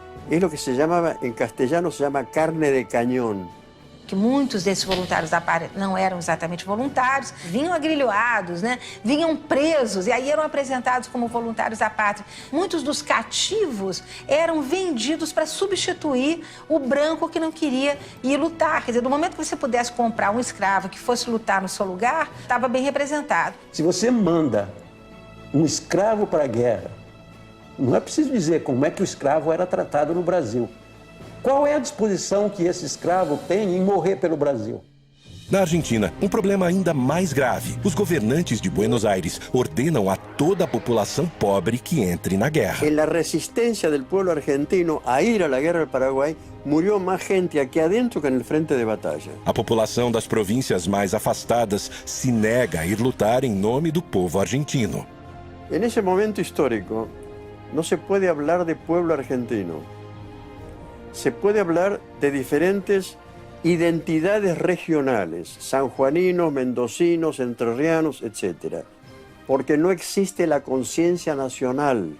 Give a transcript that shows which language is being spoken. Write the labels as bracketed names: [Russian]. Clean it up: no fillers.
[Spanish] Es lo que se llamaba, en castellano se llama carne de cañón. [Portuguese] Que muitos desses voluntários da pátria não eram exatamente voluntários, vinham agrilhoados, né? Vinham presos e aí eram apresentados como voluntários da pátria. Muitos dos cativos eram vendidos para substituir o branco que não queria ir lutar. Quer dizer, no momento que você pudesse comprar um escravo que fosse lutar no seu lugar, estava bem representado. Se você manda um escravo para a guerra, não é preciso dizer como é que o escravo era tratado no Brasil. Qual é a disposição que esse escravo tem em morrer pelo Brasil? Na Argentina, um problema ainda mais grave. Os governantes de Buenos Aires ordenam a toda a população pobre que entre na guerra. [Spanish] En la resistencia del pueblo argentino a ir a la guerra del Paraguay, murió más gente aquí adentro que en el frente de batalla. [Portuguese] A população das províncias mais afastadas se nega a ir lutar em nome do povo argentino. [Spanish] En ese momento histórico, no se puede hablar de pueblo argentino. Se puede hablar de diferentes identidades regionales, sanjuaninos, mendocinos, entrerrianos, etc. Porque no existe la conciencia nacional.